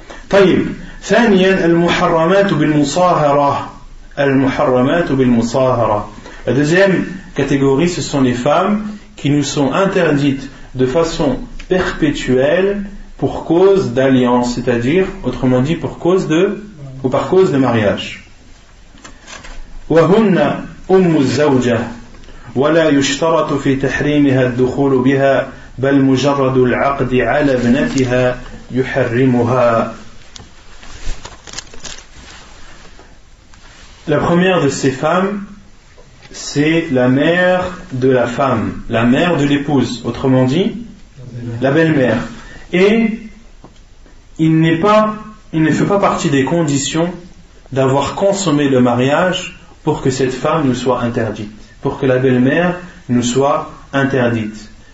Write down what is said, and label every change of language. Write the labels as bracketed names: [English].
[Arabic] طيب ثانيا المحرمات بالمصاهرة. المحرمات بالمصاهرة. [French] La deuxième catégorie, ce sont les femmes qui nous sont interdites de façon perpétuelle pour cause d'alliance, c'est-à-dire, autrement dit, par cause de mariage. [Arabic] وهن أم الزوجة ولا يشترط في تحريمها الدخول بها بل مجرد العقد على ابنتها يحرمها. [French] La première de ces femmes, c'est la mère de la femme, la mère de l'épouse, autrement dit, la belle-mère. Et il ne fait pas partie des conditions d'avoir consommé le mariage pour que cette femme nous soit interdite, pour que la belle-mère nous soit interdite.